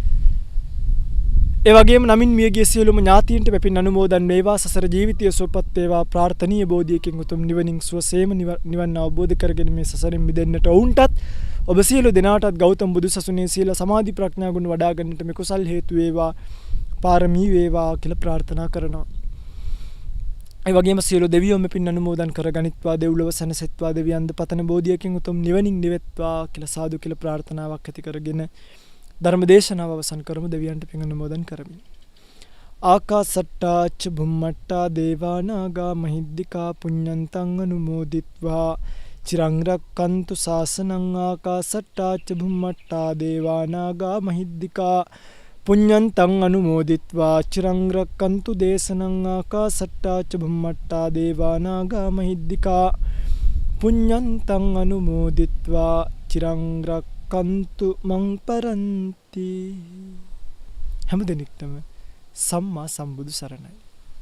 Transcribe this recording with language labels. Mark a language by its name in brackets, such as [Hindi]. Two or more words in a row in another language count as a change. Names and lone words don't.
[Sinhala] ඒ වගේම නමින් මියගිය සියලුම ඥාතීන්ට මෙපින් අනුමෝදන් වේවා, සසර ජීවිතය සුවපත් වේවා, ප්‍රාර්ථනීය බෝධියකින් උතුම් නිවනින් සුවසේම නිවන් අවබෝධ කරගෙන මේ සසරින් මිදෙන්නට වුන්ටත් ඔබ සියලු දෙනාටත් ගෞතම බුදුසසුනේ සීල සමාධි ප්‍රඥා ගුණ වඩා ගන්නට මේ කුසල් හේතු වේවා, පාරමී වේවා කියලා ප්‍රාර්ථනා කරනවා. ඒ වගේම සියලු දෙවියෝ මෙපින් අනුමෝදන් කරගනිත්වා, දෙව්ලොව සැනසෙත්වා, දෙවියන්ද පතන බෝධියකින් උතුම් නිවනින් නිවෙත්වා කියලා සාදු කියලා ප්‍රාර්ථනාවක් ඇති කරගෙන ධර්ම දේශනාව අවසන් කරමු. දෙවියන්ට පින් අනුමෝදන් කරමින්. [Pali] ආකාසට්ටා ච බුම්මට්ටා දේවා නාග මහිද්దికා පුඤ්ඤන්තං අනුමෝදිත්වා චිරං රක්칸තු ශාසනං. ආකාසට්ටා ච බුම්මට්ටා දේවා නාග මහිද්దికා පුඤ්ඤන්තං අනුමෝදිත්වා චිරං රක්칸තු දේශනං. ආකාසට්ටා ච බුම්මට්ටා දේවා නාග මහිද්దికා පුඤ්ඤන්තං අනුමෝදිත්වා චිරං රක්칸තු මං පරන්ති. [Sinhala] හැම දිනෙකටම සම්මා සම්බුදු සරණයි.